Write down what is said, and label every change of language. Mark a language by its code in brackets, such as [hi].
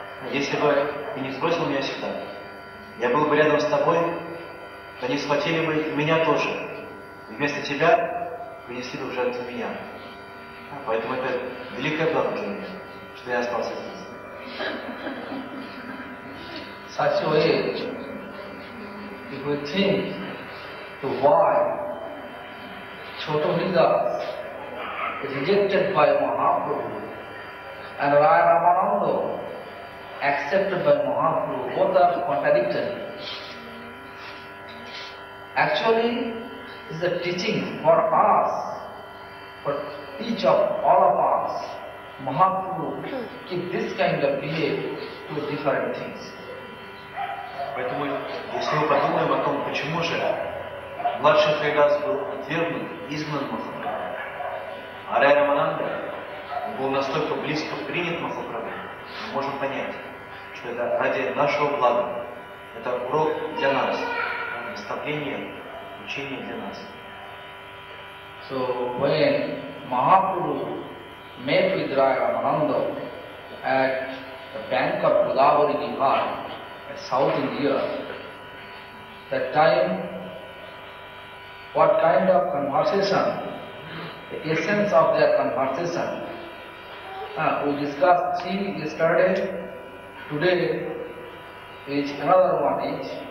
[ru] Если бы ты не сбросил меня сюда, я был бы рядом с тобой, то они схватили бы меня тоже. И вместо тебя принесли бы в жертву меня. Поэтому это великое благо для меня, что я остался здесь. [en] Such a way, if we think to why Chotohridas is rejected by Mahaprabhu and Raya Ramananda accepted by Mahaprabhu, both are contradictory. Actually, it is a teaching for us, for each of all of us. Mahaprabhu keep this kind of behave to different things. [ru] Поэтому, если мы подумаем о том, почему же младший Харидас был отвергнут, изгнан Махапрабху, а Рая Рамананда был настолько близко принят Махапрабху, мы можем понять, что это ради нашего блага, это урок для нас, наставление, учение для нас. [en] So when Mahaprabhu met with Raya Ramananda at the bank of Godavari River, South India, that time, what kind of conversation, the essence of their conversation, we discussed 3 yesterday, today is another one each.